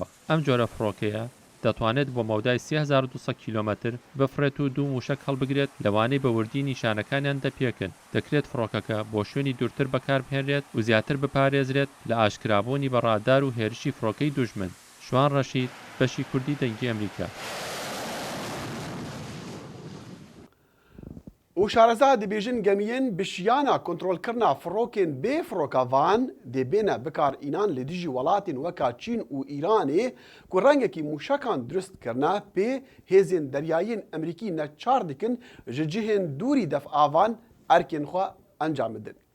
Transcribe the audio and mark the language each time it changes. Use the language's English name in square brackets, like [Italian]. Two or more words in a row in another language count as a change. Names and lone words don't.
[Central Kurdish] ئەم جۆرە فڕۆکەیە دەتوانێت بۆ مەودای 3200 کیلۆمەتر بفرێت و دوو موشک هەڵبگرێت لەوانەی بە وردی نیشانەکانیان دەپێکن. دەکرێت فڕۆکەکە بۆ شوێنی دوورتر بەکاربهێنرێت و زیاتر بپارێزرێت لە ئاشکرابوونی بە ڕادار و هێرشی فڕۆکەی دوژمن. شوان ڕەشید، بەشی کوردی دەنگی ئەمریکا. [Kurdish] û şareza dibêjin gemiyên bişiyana kontrolkirina firokên bê firokevan dê bêne bikar înan li dijî welatên weka Çîn û Îranê ku rengekî mûşekan durist kirine pê hêzên deryayên Emerîkî neçar dikin ji cihên dûrî defavan erkên xwe encam bidin.